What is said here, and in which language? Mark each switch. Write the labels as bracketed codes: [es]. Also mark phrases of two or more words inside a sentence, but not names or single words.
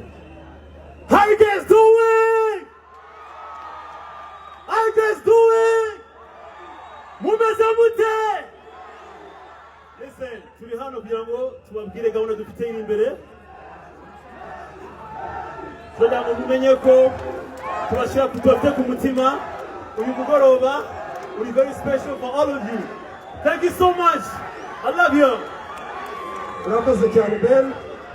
[en] How you guys doing? How you guys doing? [rw] Mumeze mute? Listen, turi hano kugira ngo tubabwire gahunda dufite imbere. Kugira ngo mumenye ko tubashaka kutubafite ku mutima uyu mugoroba uri [en] very special for all of you. Thank you so much. I love you. [rw] Urakoze cyane Ben.